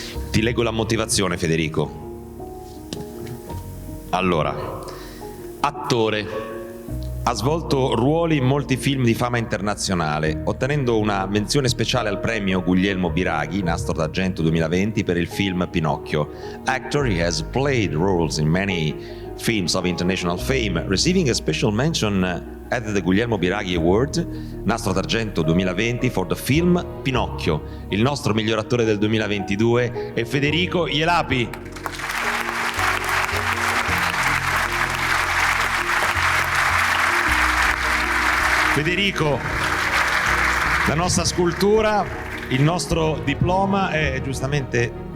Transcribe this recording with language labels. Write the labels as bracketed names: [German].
[Italian] Ti leggo la motivazione, Federico. Allora, attore. Ha svolto ruoli in molti film di fama internazionale, ottenendo una menzione speciale al premio Guglielmo Biraghi, Nastro d'Argento 2020, per il film Pinocchio. [English] Actor, he has played roles in many films of international fame, receiving a special mention at the Guglielmo Biraghi Award, Nastro d'Argento 2020, for the film Pinocchio. [Italian] Il nostro miglior attore del 2022 è Federico Ielapi. Federico, la nostra scultura, il nostro diploma è giustamente...